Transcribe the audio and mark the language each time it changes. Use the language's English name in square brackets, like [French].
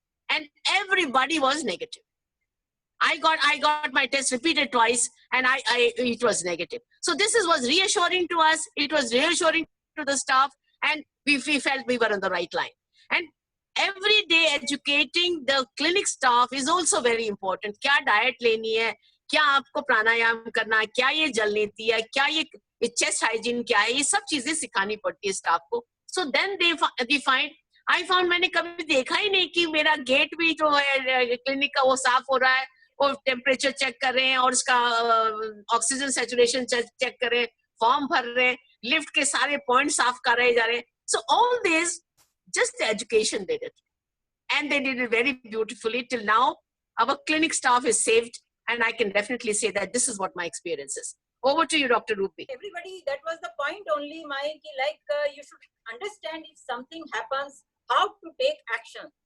[English] And everybody was negative. I got my test repeated twice and it was negative. So this was reassuring to us. It was reassuring to the staff and we felt we were on the right line. And every day educating the clinic staff is also very important. [Hindi] क्या diet लेनी है, क्या आपको प्राणायाम करना है, क्या ये जल नीति है, क्या ये chest hygiene क्या है, ये सब चीजें सिखानी पड़ती है स्टाफ को. [English] So then they find, I found [Hindi] मैंने कभी देखा ही नहीं कि मेरा गेट भी जो है क्लिनिक का वो साफ हो रहा है, वो टेम्परेचर चेक कर रहे हैं और उसका ऑक्सीजन सैचुरेशन चेक कर रहे हैं, फॉर्म भर रहे हैं, लिफ्ट के सारे पॉइंट साफ कर रहे जा रहे हैं. [English] So all this, just the education did it. And they did it very beautifully. Till now, our clinic staff is saved. And I can definitely say that this is what my experience is. Over to you, Dr. Rupi. Everybody, that was the point only, you should understand if something happens, how to take action.